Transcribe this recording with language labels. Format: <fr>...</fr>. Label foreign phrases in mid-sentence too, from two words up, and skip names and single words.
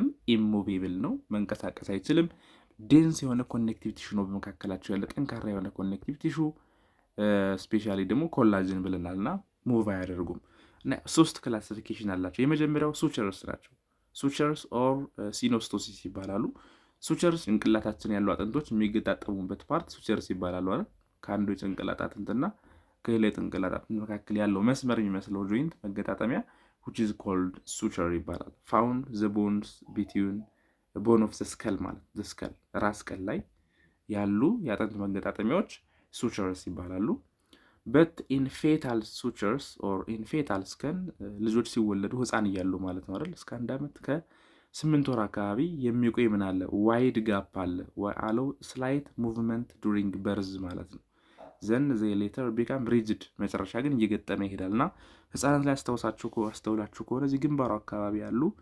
<am>ኢሞቬብል ነው፣ መንቀሳቀስ አይችልም። ዴንስ የሆነ</am> <en>connective tissue</en> <am>ነው በመካከላቸው ያለ ጠንካራ የሆነ</am> <en>connective tissue፣</en> <am>ስፔሻሊ ደግሞ ኮላጅን ብለናል እና ሙቭ አያደርጉም። እና 3 ክላሲፊኬሽን አላቸው። የመጀመሪያው ሱቸርስ ናቸው።</am> <en>sutures or synostosis</en> <am>ይባላሉ። ሱቸርስ ጭንቅላታችን ያሉ አጥንቶች የሚገጣጠሙበት ፓርት ሱቸርስ ይባላሉ አይደል? ከአንዱ የጭንቅላት አጥንትና ከሌላ የጭንቅላት አጥንት መካከል ያለው መስመር የሚመስለው ጆይንት መገጣጠሚያ</am> <en>which is called suture</en> <am>ይባላል።</am> <en>found the bones between the bone of the skull</en> <am>ማለት</am> <en>the skull</en> <am>ራስ ቅል ላይ ያሉ የአጥንት መገጣጠሚያዎች ሱቸርስ ይባላሉ።</am> <en>but in fetal sutures or in fetal scan</en> <am>ልጆች ሲወለዱ ህፃን እያሉ ማለት ነው አይደል? እስከ 1 ዓመት ከ8 ወር አካባቢ የሚቆይ ምን አለ</am> <en>wide gap</en> <am>አለ አለው</am> <en>slight movement during birth</en> <am>ማለት ነው።</am> <en>then the later become rigid</en> <am>መጨረሻ ግን እየገጠመ ይሄዳል። እና ህፃናት ላይ አስተውላችሁ ከሆነ እዚህ ግንባሩ አካባቢ ያሉ</am>